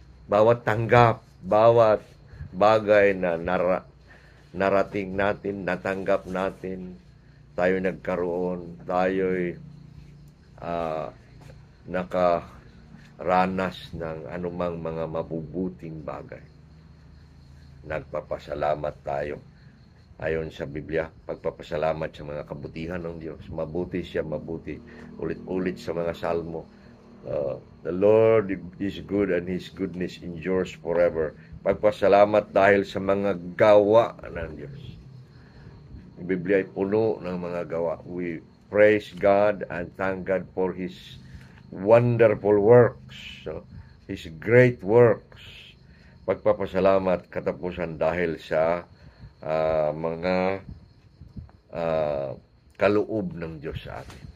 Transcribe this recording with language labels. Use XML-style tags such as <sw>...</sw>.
<tl>Bawat tanggap, bawat bagay na narating natin, natanggap natin, tayo nagkaroon, tayo'y nakaranas ng anumang mga mabubuting bagay. Nagpapasalamat tayo. Ayon sa Biblia, pagpapasalamat sa mga kabutihan ng Diyos. Mabuti siya, mabuti. Ulit-ulit sa mga salmo,</tl> <en>The Lord is good and His goodness endures forever.</en> <tl>Pagpasalamat dahil sa mga gawa ng Diyos. Ang Biblia ay puno ng mga gawa.</tl> <en>We praise God and thank God for His wonderful works, His great works.</en> <tl>Pagpapasalamat katapusan dahil sa mga kaloob ng Diyos sa atin.</tl>